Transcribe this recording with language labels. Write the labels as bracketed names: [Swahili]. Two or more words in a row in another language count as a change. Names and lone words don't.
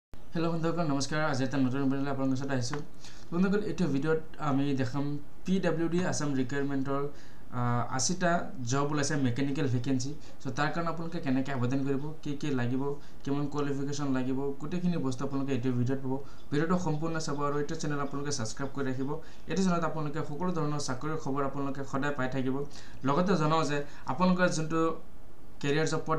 [Assamese] হেলো বন্ধুগণ নমস্কাৰ আজ এক নতুন ভিডিঅ आपलोকৰ ওচৰত আহিছো বন্ধুগণ এইটো ভিডিওত আমি দেখাম পিডব্লিউডি আসাম ৰিকুৱাৰমেন্টৰ 80টা জব ওলাইছে [English] mechanical vacancy so [Assamese] তাৰ কাৰণে আপোনালোকে কেনেকৈ আবেদন কৰিব কি লাগিব কিমান কোৱালিফিকেশন লাগিব গোটেইখিনি বস্তু আপোনালোকে এইটো ভিডিওত পাব ভিডিওটো সম্পূৰ্ণ চাব আৰু এইটো চেনেল আপোনালোকে সাবস্ক্ৰাইব কৰি ৰাখিব এইটো চেনেলত আপোনালোকে সকলো ধৰণৰ চাকৰিৰ খবৰ আপোনালোকে সদায় পাই থাকিব লগতে জনাও যে আপোনালোকৰ যোনটো Career Job Portal